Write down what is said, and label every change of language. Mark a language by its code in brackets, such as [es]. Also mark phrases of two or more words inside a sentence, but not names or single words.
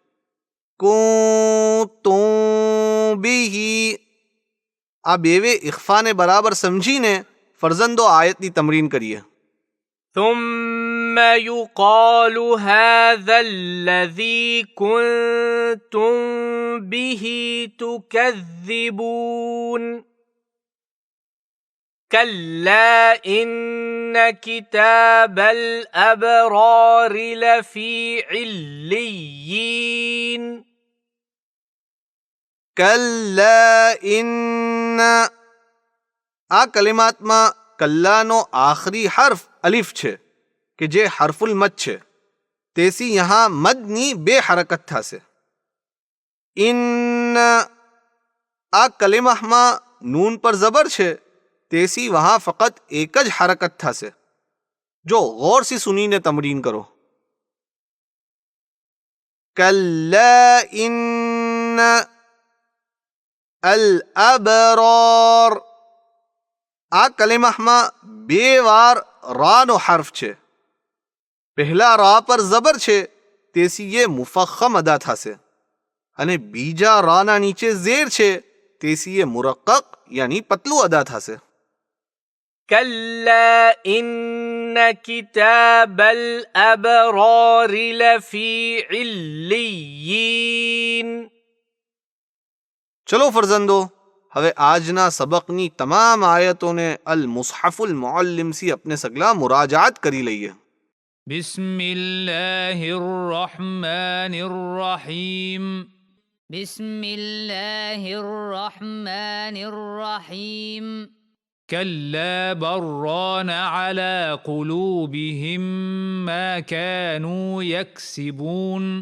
[ar] كنتم به [gu] આ બેવે ઇખ્ફાને બરાબર સમજીને ફરજંદો આયતની તમરીન કરીએ. [ar] ثم يقال هذا الذي كنتم به تكذبون. كلا إن كتاب الأبرار لفي عليين. كلا إن [gu] આ કલિમાતમાં કલ્લાનો આખરી હર્ફ અલિફ છે કે જે હર્ફુલ મદ છે, તેથી यहाँ મદની 2 હરકત થશે. ઇન આ કલિમામાં નૂન પર જબર છે, તેથી વહાં ફકત એક જ હરકત થશે. જો ગૌર સે સુનીને તમરીન કરો. [ar] كلا إن الأبرار [gu] આ કલિમામાં 2 વાર રાનો હર્ફ છે. પહેલા રા પર જબર છે, તેથી ये મુફખ્ખમ અદા થશે, અને બીજા રાના નીચે ઝેર છે, તેથી ये મુરક્કક યાની પતલું અદા થશે. [ar] كلا إن كتاب الأبرار لفي عليين. [gu] ચલો ફરઝંદો, હવે આજના સબકની તમામ આયતોને અલ મુસ્હફુલ મુઅલ્લિમ થી अपने સગલા મુરાજાત કરી લઈએ. [ar] بسم الله الرحمن الرحيم. بسم الله الرحمن الرحيم. كلا بران على قلوبهم ما كانوا يكسبون.